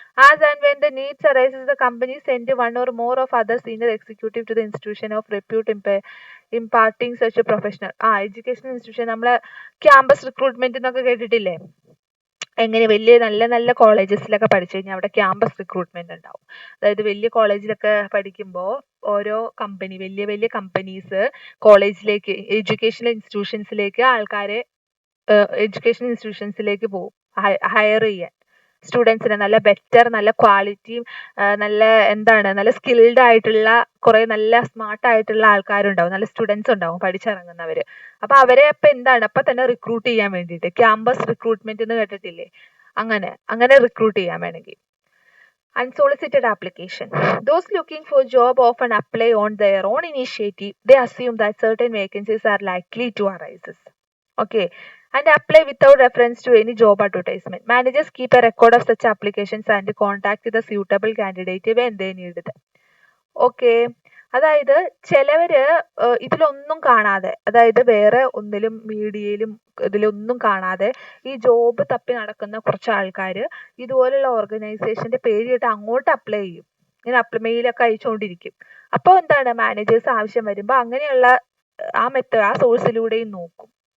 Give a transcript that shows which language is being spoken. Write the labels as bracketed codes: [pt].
[en] As and when the needs arises, the company send one or more of other senior executive to the institution of repute imparting such a professional. [ml] Educational institution നമ്മളെ campus recruitment എന്നൊക്കെ കേട്ടിട്ടില്ലേ? എങ്ങനെ വലിയ നല്ല നല്ല കോളേജസിലൊക്കെ പഠിച്ചു കഴിഞ്ഞാൽ അവിടെ ക്യാമ്പസ് റിക്രൂട്ട്മെന്റ് ഉണ്ടാവും. അതായത് വലിയ കോളേജിലൊക്കെ പഠിക്കുമ്പോൾ ഓരോ കമ്പനി, വലിയ വലിയ കമ്പനീസ് കോളേജിലേക്ക്, എഡ്യൂക്കേഷണൽ ഇൻസ്റ്റിറ്റ്യൂഷൻസിലേക്ക് ആൾക്കാരെ എഡ്യൂക്കേഷൻ ഇൻസ്റ്റിറ്റ്യൂഷൻസിലേക്ക് പോകും ഹയർ ചെയ്യാൻ. സ്റ്റുഡൻസിനെ നല്ല ബെറ്റർ, നല്ല ക്വാളിറ്റിയും നല്ല നല്ല സ്കിൽഡ് ആയിട്ടുള്ള കുറെ നല്ല സ്മാർട്ട് ആയിട്ടുള്ള ആൾക്കാരുണ്ടാവും, നല്ല സ്റ്റുഡൻസ് ഉണ്ടാവും പഠിച്ചിറങ്ങുന്നവര്. അപ്പൊ അവരെ അപ്പൊ തന്നെ റിക്രൂട്ട് ചെയ്യാൻ വേണ്ടിയിട്ട് ക്യാമ്പസ് റിക്രൂട്ട്മെന്റ് എന്ന് കേട്ടിട്ടില്ലേ? അങ്ങനെ റിക്രൂട്ട് ചെയ്യാൻ വേണമെങ്കിൽ. [en] Unsolicited application. Those looking for job often apply on their own initiative. They assume that certain vacancies are likely to arise. Okay, and apply without reference to any job advertisement. Managers keep a record of such applications and contact the suitable candidate when they need them. [ml] Okay, അതായത് ചിലവര് ഇതിലൊന്നും കാണാതെ, അതായത് വേറെ ഒന്നിലും മീഡിയയിലും ഇതിലൊന്നും കാണാതെ ഈ ജോബ് തപ്പി നടക്കുന്ന കുറച്ച് ആൾക്കാര് ഇതുപോലുള്ള ഓർഗനൈസേഷന്റെ പേരിട്ട് അങ്ങോട്ട് അപ്ലൈ ചെയ്യും. ഇങ്ങനെ മെയിലൊക്കെ അയച്ചുകൊണ്ടിരിക്കും. അപ്പോൾ മാനേജേഴ്സ് ആവശ്യം വരുമ്പോൾ അങ്ങനെയുള്ള ആ സോഴ്സിലൂടെയും നോക്കും.